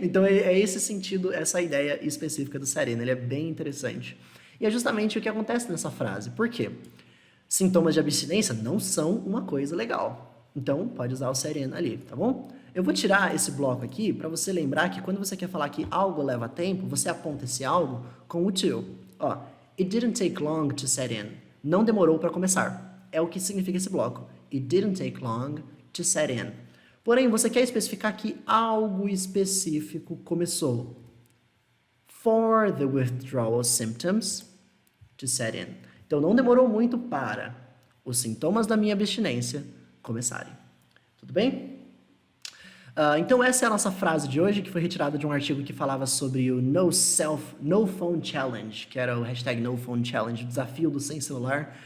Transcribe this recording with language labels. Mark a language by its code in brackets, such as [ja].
[pt] Então, é esse sentido, essa ideia específica do seren. Ele é bem interessante. E é justamente o que acontece nessa frase. Por quê? Sintomas de abstinência não são uma coisa legal. Então, pode usar o seren ali, tá bom? Eu vou tirar esse bloco aqui para você lembrar que quando você quer falar que algo leva tempo, você aponta esse algo com o to. [en] Ó, it didn't take long to set in. [pt] Não demorou para começar. É o que significa esse bloco. [en] It didn't take long to set in. [pt] Porém, você quer especificar que algo específico começou. [en] For the withdrawal symptoms to set in. [pt] Então, não demorou muito para os sintomas da minha abstinência começarem. Tudo bem? Então essa é a nossa frase de hoje, que foi retirada de um artigo que falava sobre o No Phone Challenge, que era o hashtag No Phone Challenge, o desafio do sem celular.